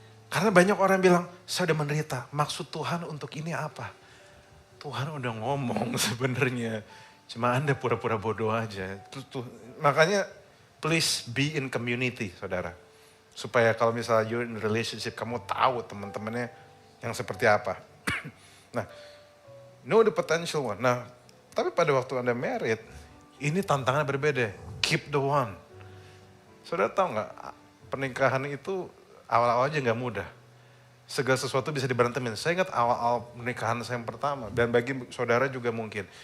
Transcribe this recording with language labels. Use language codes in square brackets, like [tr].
[id] Karena banyak orang bilang, saya udah menderita, maksud Tuhan untuk ini apa? Tuhan udah ngomong sebenarnya. Cuma Anda pura-pura bodoh aja. Makanya [en] please be in community saudara. [id] Supaya kalau misalnya [en] you're in relationship, [id] kamu tahu teman-temannya yang seperti apa. [en] Nah, know the potential one. [id] Nah, tapi pada waktu Anda married, ini tantangannya berbeda. [en] Keep the one. [id] Saudara tahu nggak, pernikahan itu awal-awal aja nggak mudah. Segala sesuatu bisa diberantemin. Saya ingat awal-awal pernikahan saya yang pertama. Dan bagi saudara juga mungkin.